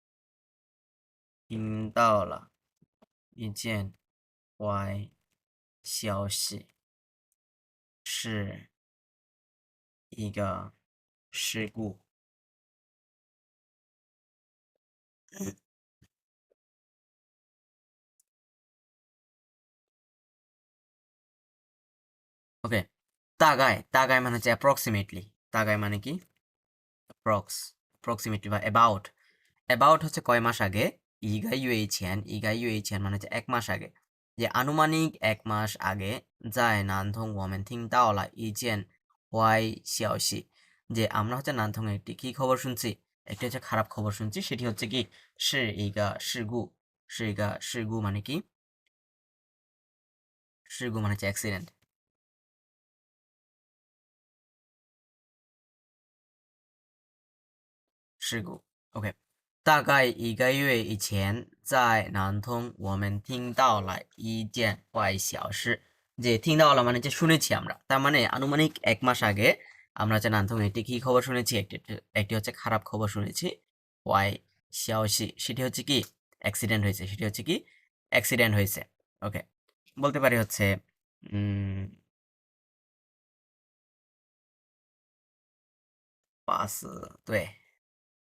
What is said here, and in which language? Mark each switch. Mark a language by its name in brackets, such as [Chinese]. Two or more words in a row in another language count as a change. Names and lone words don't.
[Chinese] 听到了一件坏消息，是一个事故。 [Bangla] ওকে, তাগাই মানে হচ্ছে অ্যাপ্রক্সিমেটলি, তাগাই মানে কি অ্যাপ্রক্সিমেটলি বা অ্যাবাউট হচ্ছে কয় মাস আগে, ইগাইয়ুয়েইছেন মানে হচ্ছে 1 মাস আগে, যে আনুমানিক 1 মাস আগে, [Chinese] 在南通我们听到了一件坏消息, [Bangla] যে আমরা হচ্ছে নানথং একটি কি খবর শুনছি, একটি হচ্ছে খারাপ খবর শুনছি, সেটি হচ্ছে কি শিগু মানে কি, শিগু মানে হচ্ছে অ্যাক্সিডেন্ট, [Chinese] 事故。OK，大概1个月以前，在南通我们听到了一件坏小事。 [Bangla] যে [Chinese] 听到了 [Bangla] মানে যে শুনেছি আমরা, তার মানে আনুমানিক 1 মাস আগে আমরা হচ্ছে নানথং একটি কি খবর শুনেছি, একটি হচ্ছে খারাপ খবর শুনেছি, [Chinese] 坏消息, [Bangla] সেটি হচ্ছে কি অ্যাক্সিডেন্ট হয়েছে, সেটি হচ্ছে কি অ্যাক্সিডেন্ট হয়েছে। ওকে, বলতে পারি হচ্ছে উম [Chinese] 巴士，对